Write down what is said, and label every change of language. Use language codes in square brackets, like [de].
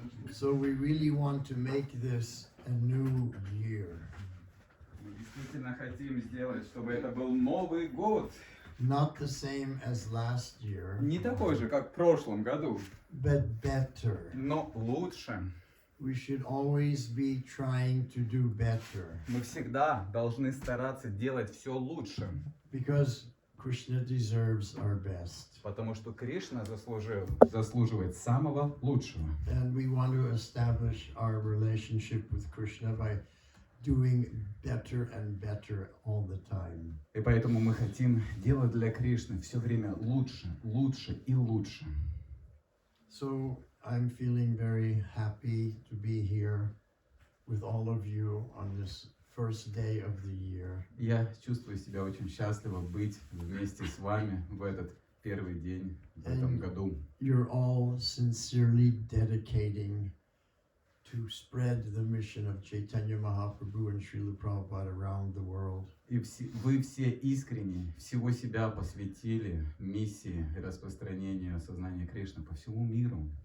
[en] So we really want to make this a new year. [ru] Мы действительно хотим сделать, чтобы это был Новый год. [en] Not the same as last year, [ru] Не такой же, как в прошлом году, [en] but better. [ru] но лучше. [en] We should always be trying to do better. [ru] Мы всегда должны стараться делать все лучше. [en] Because Krishna deserves our best. [ru] Потому что Кришна заслуживает самого лучшего. [en] And we want to establish our relationship with Krishna by doing better and better all the time. [ru] И поэтому мы хотим делать для Кришны все время лучше, лучше и лучше. [en] So I'm feeling very happy to be here with all of you on this first day of the year. [ru] Я чувствую себя очень счастливо быть вместе с вами в этот первый день в этом году. [en] You're all sincerely dedicating to spread the mission of Chaitanya Mahaprabhu and Srila Prabhupada around the world. [ru] И вы все искренне всего себя посвятили миссии распространения сознания Кришны по всему миру.